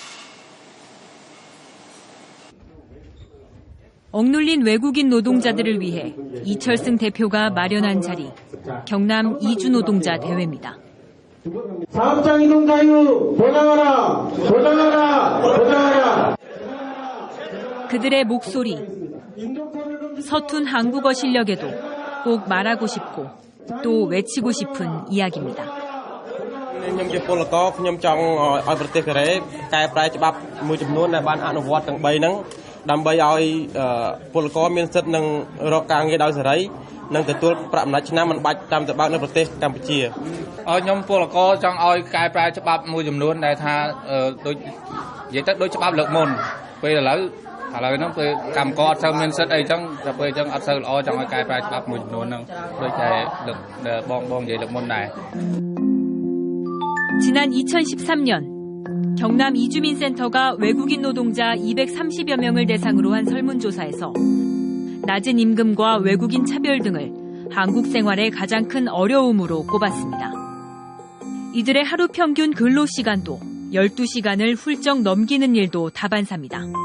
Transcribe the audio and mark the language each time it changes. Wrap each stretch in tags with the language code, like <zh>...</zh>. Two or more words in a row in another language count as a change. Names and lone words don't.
<ko>억눌린 외국인 노동자들을 위해 이철승 대표가 마련한 자리, 경남 이주노동자 대회입니다. 사업장 이동 자유 보장하라! 보장하라! 보장하라! 그들의 목소리, 서툰 한국어 실력에도 꼭 말하고 싶고 또 외치고 싶은 이야기입니다.</ko> <km>ខ្ញុំជាពលករខ្ញុំចង់ឲ្យប្រទេសកូរ៉េកែប្រែច្បាប់មួយចំនួនដែលបានអនុវត្តទាំង3ហ្នឹងដើម្បីឲ្យពល ករមានសិទ្ធិនឹងរកការងារដោយសេរីនិងទទួលប្រាក់អំណាចឆ្នាំមិនបាច់តាមទៅបើកនៅប្រទេសកម្ពុជាខ្ញុំពលករចង់ឲ្យកែប្រែច្បាប់មួយចំនួនដែលថាដូចនិយាយទៅដូចច្បាប់លើកមុនពេលឥឡូវហ្នឹងពេលកម្មករអត់សូវមានសិទ្ធិអីចឹងតែពេលចឹងអត់សូវល្អចង់ឲ្យកែប្រែច្បាប់មួយចំនួនហ្នឹងដូចតែបងនិយាយលើកមុនដែរ</km> <ko>지난 2013년 경남 이주민센터가 외국인 노동자 230여 명을 대상으로 한 설문조사에서 낮은 임금과 외국인 차별 등을 한국 생활의 가장 큰 어려움으로 꼽았습니다. 이들의 하루 평균 근로시간도 12시간을 훌쩍 넘기는 일도 다반사입니다.</ko>